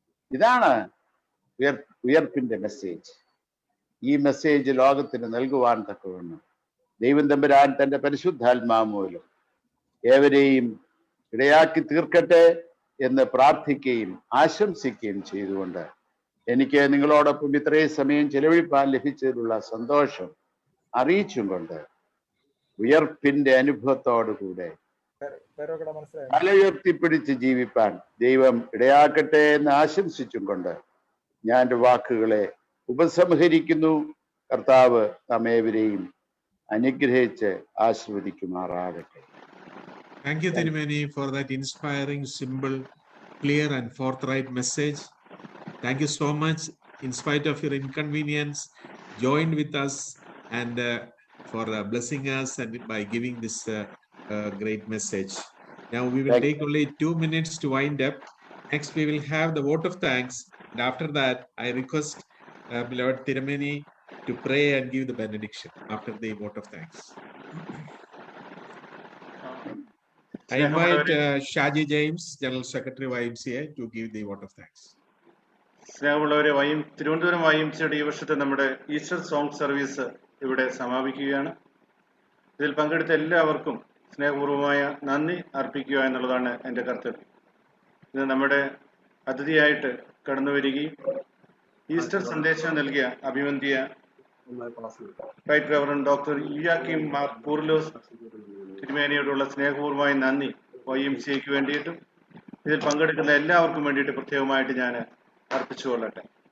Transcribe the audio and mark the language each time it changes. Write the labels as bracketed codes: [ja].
[ml] ഇതാണ് ഉയർപ്പിന്റെ മെസ്സേജ്. ഈ മെസ്സേജ് ലോകത്തിന് നൽകുവാൻ തക്കവണ്ണം ദൈവം തമ്പുരാൻ തന്റെ പരിശുദ്ധാത്മാവ് മൂലം ഏവരെയും ഇടയാക്കി തീർക്കട്ടെ എന്ന് പ്രാർത്ഥിക്കുകയും ആശംസിക്കുകയും ചെയ്തുകൊണ്ട് എനിക്ക് നിങ്ങളോടൊപ്പം ഇത്രയും സമയം ചെലവഴിപ്പാൻ ലഭിച്ചതിലുള്ള സന്തോഷം അറിയിച്ചും കൊണ്ട് ഉയർപ്പിന്റെ അനുഭവത്തോടുകൂടെ തല ഉയർത്തിപ്പിടിച്ച് ജീവിപ്പാൻ ദൈവം ഇടയാക്കട്ടെ എന്ന് ആശംസിച്ചും കൊണ്ട് ഞാൻ എൻ്റെ വാക്കുകളെ ഉപസംഹരിക്കുന്നു. കർത്താവ് നമ്മേവരെയും അനുഗ്രഹിച്ച് ആശീർവദിക്കുമാറാകട്ടെ. [en] Thank you, Tirumeni, for that inspiring, simple, clear, and forthright message. Thank you so much. In spite of your inconvenience, joined with us and for blessing us and by giving this great message. Now we will take only 2 minutes to wind up. Next, we will have the vote of thanks. And after that, I request beloved Tirumeni to pray and give the benediction after the vote of thanks. I invite Shaji James, General Secretary of YMCA, to give the vote of thanks. [ml] സ്നേഹമുള്ളവരെ, തിരുവനന്തപുരം YMCAയുടെ ഈ വർഷത്തെ നമ്മുടെ Easter song service ഇവിടെ സമാപിക്കുകയാണ്. ഇതിൽ പങ്കെടുത്ത എല്ലാവർക്കും സ്നേഹപൂർവമായ നന്ദി അർപ്പിക്കുക എന്നുള്ളതാണ് എൻ്റെ കർത്തവ്യം. ഇത് നമ്മുടെ അതിഥിയായിട്ട് കടന്നു വരികയും ഈസ്റ്റർ സന്ദേശം നൽകിയ അഭിവന്ദിയ right reverend doctor Yuyakim Mar Coorilos തിരുമേനിയോടുള്ള സ്നേഹപൂർവമായ നന്ദി YMCAയ്ക്ക് വേണ്ടിയിട്ടും ഇതിൽ പങ്കെടുക്കുന്ന എല്ലാവർക്കും വേണ്ടിയിട്ട് പ്രത്യേകമായിട്ട് ഞാൻ അർപ്പിച്ചുകൊള്ളട്ടെ.